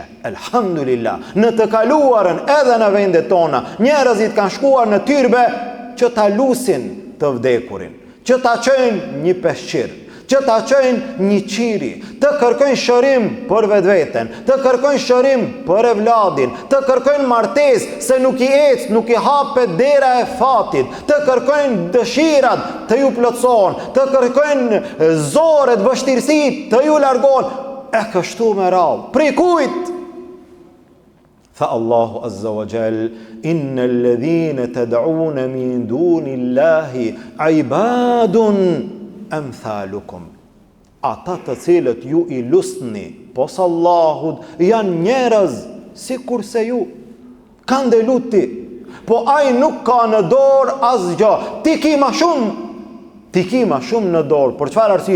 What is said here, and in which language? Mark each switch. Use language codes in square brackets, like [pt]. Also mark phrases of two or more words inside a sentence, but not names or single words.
[sq] Elhamdulillah, në të kaluarën edhe në vendet tona, njerëzit kanë shkuar në tyrbe që ta lusin të vdekurin, që ta çojnë një peshqir, që ta çojnë një qiri, të kërkojnë shërim për vetveten, të kërkojnë shërim për evladin, të kërkojnë martesë se nuk i ecë, nuk i hapet dera e fatit, të kërkojnë dëshirat të ju plotësohen, të kërkojnë zorret, vështirësitë të ju largohen, e kështu me radhë. Prej kujt? Tha Allahu [ar] عز وجل, إن الذين تدعون من دون الله عباد أمثالكم. [sq] Ata të cilët ju i lusni pos Allahut janë njerëz si kurse ju. Kanë dhe luti, po ai nuk ka në dorë asgjë. Ti ki ma shumë në dorë. Për çfarë arsye?